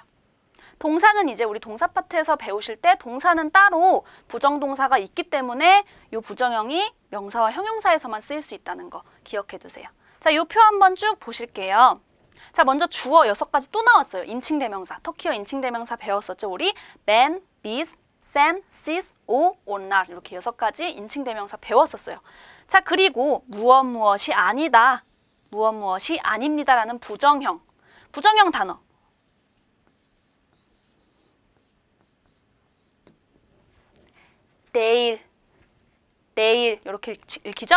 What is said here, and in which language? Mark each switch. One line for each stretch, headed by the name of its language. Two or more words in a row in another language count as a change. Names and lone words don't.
Korean: 동사는 이제 우리 동사 파트에서 배우실 때 동사는 따로 부정동사가 있기 때문에 이 부정형이 명사와 형용사에서만 쓰일 수 있다는 거 기억해 두세요. 자, 이 표 한번 쭉 보실게요. 자, 먼저 주어 6가지 또 나왔어요. 인칭대명사, 터키어 인칭대명사 배웠었죠.
Turkish: 우리 ben, bis, sen, sis, o,
Korean: 온날 이렇게 6가지 인칭대명사 배웠었어요. 자, 그리고 무엇이 아니다, 무엇이 아닙니다라는 부정형 단어. 내일 이렇게 읽히죠?